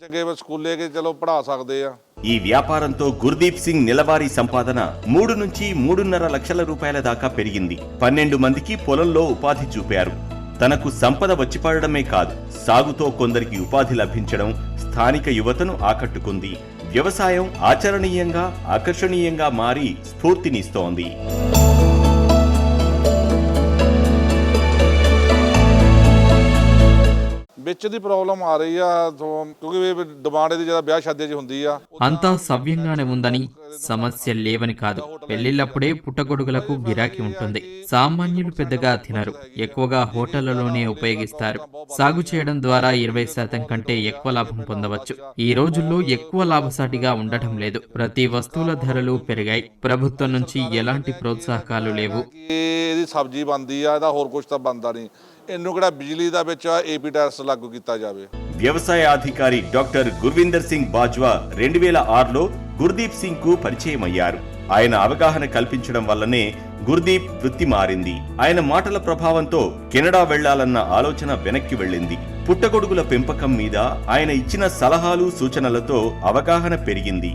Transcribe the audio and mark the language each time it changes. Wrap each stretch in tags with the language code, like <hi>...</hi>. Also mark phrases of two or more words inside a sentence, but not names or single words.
<te>ఈ వ్యాపారంతో గురుదీప్ సింగ్ నెలవారీ సంపాదన 3 నుంచి 3.5 లక్షల రూపాయల దాకా పెరిగింది. 12 మందికి పొలంలో ఉపాధి చూపారు. తనకు సంపద వచ్చిపడడమే కాదు, సాగుతో కొందరికి ఉపాధి లభించడం స్థానిక యువతను ఆకట్టుకుంది. వ్యవసాయం ఆచరణీయంగా, ఆకర్షణీయంగా మారి స్ఫూర్తినిస్తోంది.</te> <pa>ਵਿੱਚ ਦੀ ਪ੍ਰੋਬਲਮ ਆ ਰਹੀ ਆ ਕਿਉਂਕਿ ਡਿਮਾਂਡ ਇਹਦੀ ਜ਼ਿਆਦਾ ਵਿਆਹ ਸ਼ਾਦੀਆਂ 'ਚ ਹੁੰਦੀ ਆ.</pa> <te>అంతా సవ్యంగానే ఉందని, సమస్య లేవని కాదు. పెళ్లిళ్లప్పుడే పుట్టగొడుగులకు గిరాకీ ఉంటుంది. సామాన్యులు పెద్దగా తినరు, ఎక్కువగా హోటళ్లలోనే ఉపయోగిస్తారు. సాగు చేయడం ద్వారా 20% కంటే ఎక్కువ లాభం పొందవచ్చు. ఈ రోజుల్లో ఎక్కువ లాభసాటిగా ఉండటం లేదు. ప్రతి వస్తువుల ధరలు పెరిగాయి. ప్రభుత్వం నుంచి ఎలాంటి ప్రోత్సాహకాలు లేవు.</te> <pa>ਇਹਦੀ ਸਬਜ਼ੀ ਬਣਦੀ ਆ, ਇਹਦਾ ਹੋਰ ਕੁਝ ਤਾਂ ਬਣਦਾ ਨਹੀਂ. ਇਹਨੂੰ ਕਿਹੜਾ ਬਿਜਲੀ ਦਾ ਵਿੱਚ AP ਟੈਕਸ ਲਾਗੂ ਕੀਤਾ ਜਾਵੇ.</pa> <te>వ్యవసాయ అధికారి డాక్టర్ గుర్విందర్ సింగ్ బాజ్వా 2006లో గుర్దీప్ సింగ్ కు పరిచయం అయ్యారు. ఆయన అవగాహన కల్పించడం వల్లనే గుర్దీప్ వృత్తి మారింది. ఆయన మాటల ప్రభావంతో కెనడా వెళ్లాలన్న ఆలోచన వెనక్కి వెళ్ళింది. పుట్టగొడుగుల పెంపకం మీద ఆయన ఇచ్చిన సలహాలు, సూచనలతో అవగాహన పెరిగింది.</te>